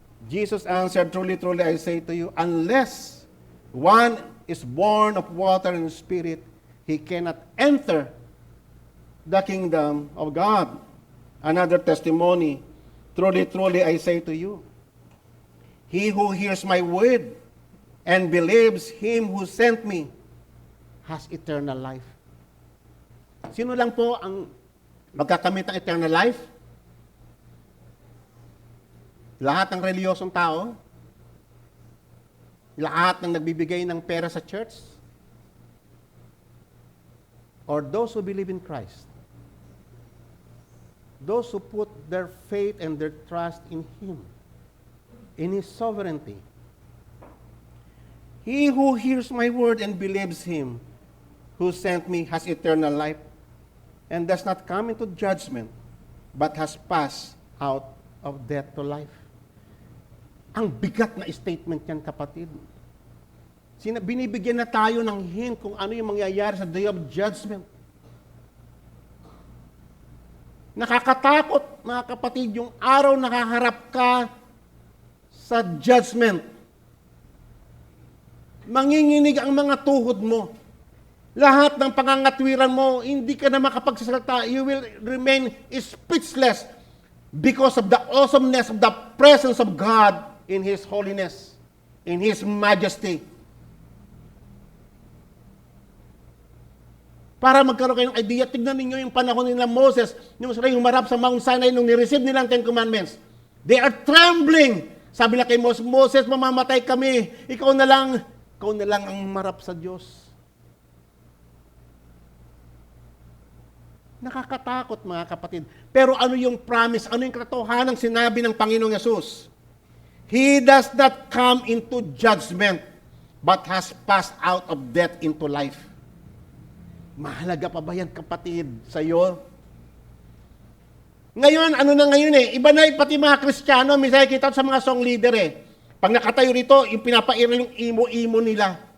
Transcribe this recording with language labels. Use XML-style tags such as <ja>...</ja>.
<en>Jesus answered, truly, truly, I say to you, unless one is born of water and spirit, he cannot enter the kingdom of God. Another testimony, truly, truly, I say to you, he who hears my word and believes him who sent me has eternal life.</en> <tl>Sino lang po ang magkakamit ng eternal life? Lahat ng reliyosong tao? Lahat ng nagbibigay ng pera sa church?</tl> <en>Or those who believe in Christ? Those who put their faith and their trust in Him, in His sovereignty. He who hears my word and believes Him who sent me has eternal life and does not come into judgment, but has passed out of death to life.</en> <tl>Ang bigat na statement yan, kapatid. Binibigyan na tayo ng hint kung ano yung mangyayari sa day of judgment. Nakakatakot, mga kapatid, yung araw nakaharap ka sa judgment. Manginginig ang mga tuhod mo. Lahat ng pangangatwiran mo, hindi ka na makapagsasalita.</tl> <en>You will remain speechless because of the awesomeness of the presence of God in His holiness, in His majesty.</en> <tl>Para magkaroon kayo ng idea, tignan ninyo yung panahon nila Moses, yung sila humarap sa Mount Sinai nung nireceive nilang 10 Commandments.</tl> <en>They are trembling.</en> <tl>Sabi na kay Moses, mamamatay kami. Ikaw na lang ang marap sa Diyos. Nakakatakot, mga kapatid. Pero ano yung promise, ano yung katotohanan sinabi ng Panginoong Yesus?</tl> <en>He does not come into judgment, but has passed out of death into life.</en> <tl>Mahalaga pa ba yan, kapatid, sa iyo? Ngayon, ano na ngayon iba na pati mga Kristiyano, minsan kita sa mga song leader Pag nakatayo rito, yung pinapairal yung imo-imo nila.</tl>